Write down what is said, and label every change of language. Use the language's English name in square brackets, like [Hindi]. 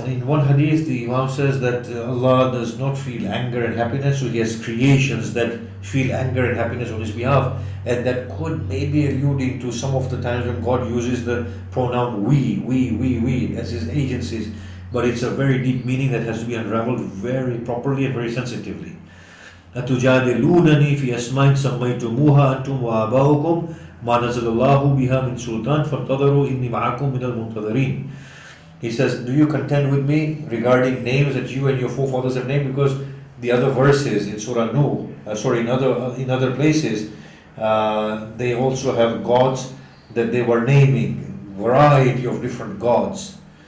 [English] And in one hadith, the Imam says that Allah does not feel anger and happiness, so He has creations that feel anger and happiness on His behalf. And that could maybe alluding to some of the times when God uses the pronoun we as His agencies. But it's a very deep meaning that has to be unraveled very properly and very sensitively. [Arabic] أتجادلونني في أسماء سميتموها أنتم وآباؤكم ما نزل الله بها من سلطان فانتظروا إني معكم من المنتظرين. [English] He says, do you contend with me regarding names that you and your forefathers have named? Because the other verses in Surah Nuh, in other places, they also have gods that they were naming, variety of different gods.